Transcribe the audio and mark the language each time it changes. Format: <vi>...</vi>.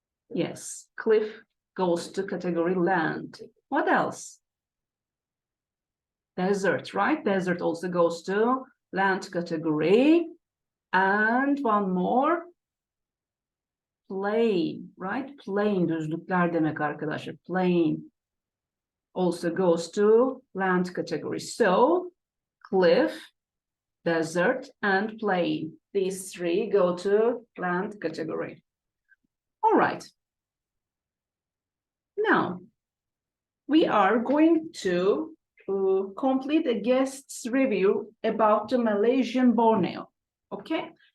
<en>Yes, cliff goes to category land. What else? Desert, right? Desert also goes to land category. And one more. Plain, right?</en> <tr>Plain, düzlükler demek arkadaşlar.</tr> <en>Plain also goes to land category. So, cliff, desert, and plain. These three go to land category. All right. Now, we are going to complete a guest's review about the Malaysian Borneo. Okay?</en>